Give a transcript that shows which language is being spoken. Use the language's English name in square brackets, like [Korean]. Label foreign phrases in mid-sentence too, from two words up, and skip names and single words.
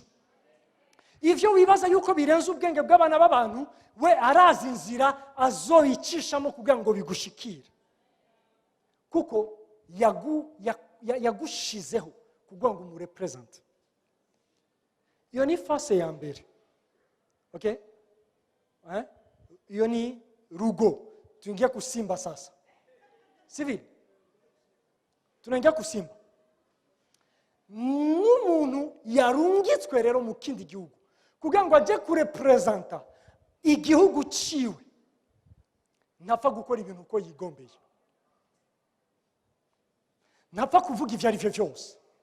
[Rundi] Ivyo wibaza yuko birenze ubwenge bw'abana b'abantu we arazi inzira azoyicishamo kugira ngo bigushikire. Kuko yagushizeho kugira ngo umurepresente. Iyo ni fase ya mbere. Okay? Iyo ni rugo. [Swahili] Tuingia kusimba sasa. Sivyo? Tunaingia kusimba. [Rundi] N'umuntu yarungitswe rero mu kindi gihugu kugira ngo aje kurepresenta igihugu ciwe. Ntapfa gukora ibintu uko yigombeye. Ntapfa kuvuga ivyo ari vyo vyose.